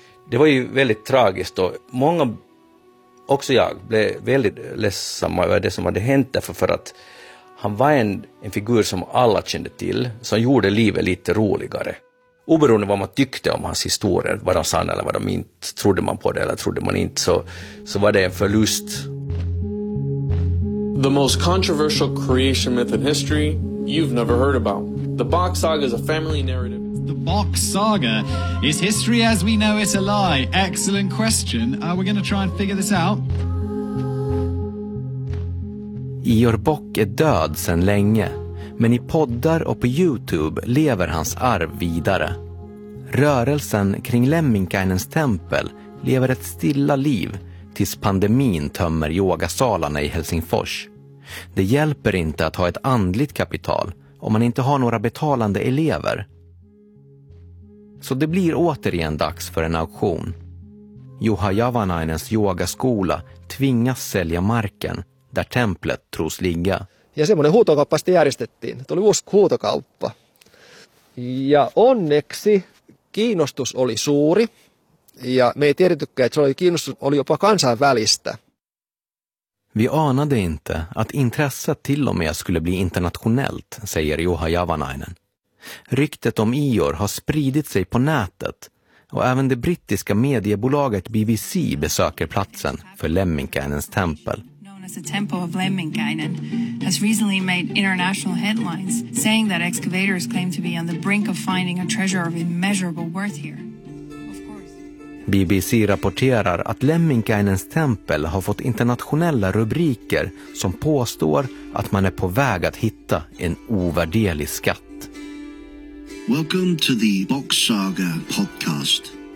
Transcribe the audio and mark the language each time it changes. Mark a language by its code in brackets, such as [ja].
[sv] Det var ju väldigt tragiskt och många, också jag, blev väldigt ledsamma över det som hade hänt därför för att han var en figur som alla kände till, som gjorde livet lite roligare. Oberoende vad man tyckte om hans historier, vad de sann eller vad de inte, trodde man på det eller trodde man inte, så var det en förlust. [en] The most controversial creation myth in history you've never heard about. The Bock Saga is a family narrative. The Bock Saga, is history as we know it a lie? Excellent question. Are we going to try and figure this out? [sv] Ior Bock är död sedan länge, men i poddar och på YouTube lever hans arv vidare. Rörelsen kring Lemminkainens tempel lever ett stilla liv tills pandemin tömmer yogasalarna i Helsingfors. Det hjälper inte att ha ett andligt kapital om man inte har några betalande elever. Så det blir återigen dags för en auktion. Juha Javanainens yogaskola tvingas sälja marken där templet tros ligga. [fi] Ja semmoinen huutokauppa sitten järjestettiin. Tuo oli uusi huutokauppa. Ja onneksi kiinnostus oli suuri. Ja me ei tiedettykään, että se oli kiinnostus oli jopa kansainvälistä. [sv] Vi anade inte att intresset till och med skulle bli internationellt, säger Juha Javanainen. Ryktet om Ior har spridit sig på nätet och även det brittiska mediebolaget BBC besöker platsen för Lemminkainens tempel. [en] The temple of Lemminkainen has recently made international headlines, saying that excavators claim to be on the brink of finding a treasure of immeasurable worth here. [sv] BBC rapporterar att Lemminkainens tempel har fått internationella rubriker som påstår att man är på väg att hitta en ovärderlig skatt. [en] Welcome to the Bock Saga podcast.